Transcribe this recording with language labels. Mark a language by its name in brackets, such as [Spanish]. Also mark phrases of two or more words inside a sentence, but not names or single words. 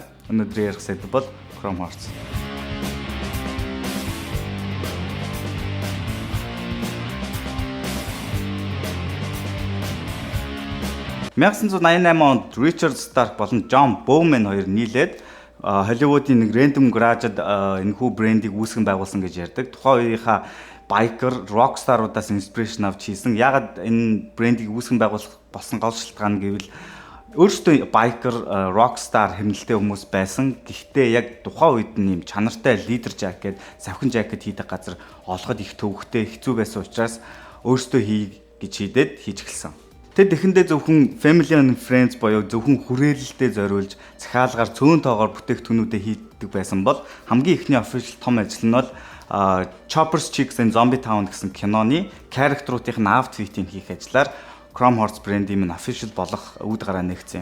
[Mongolian] Өнөөдөр ярих сэдв бол Chrome Horse. 1988 онд Richard Stark болон John Bowman хоёр нийлээд Hollywood-ийн нэг [English] random garage- [Mongolian] д энэхүү брендийг үүсгэн байгуулсан гэж ярьдаг. Тухайн үеийнхаа [English] biker rockstar- [Mongolian] уудаас inspiration авч хийсэн. Ягаад энэ брендийг үүсгэн байгуулах болсон гол шалтгаан гэвэл өөрөөсөө [English] biker rockstar [Mongolian] хэмнэлтэй хүмүүс байсан. Гэхдээ яг тухайн үед нь юм чанартай [English] leader jacket, [Mongolian] савхин jacket хийдэг газар олоход их төвөгтэй хэцүү байсан учраас өөрөөсөө хий гэж хийдээд хийж эхэлсэн. Тэд эхэндээ зөвхөн [English] family and friends [Mongolian] боёо зөвхөн хүрээлэлтэд зориулж захиалгаар цөөн тоогоор бүтээгдэхүүнүүдэд хийдэг байсан бол хамгийн ихний official том ажил нь бол Choppers Chicks and Zombie Town гэсэн киноны [English] character-уудын outfit-ийг [Mongolian] хийх ажлаар Chrome Horse брендийн минь official болох үүд гараа нэгцсэн юм.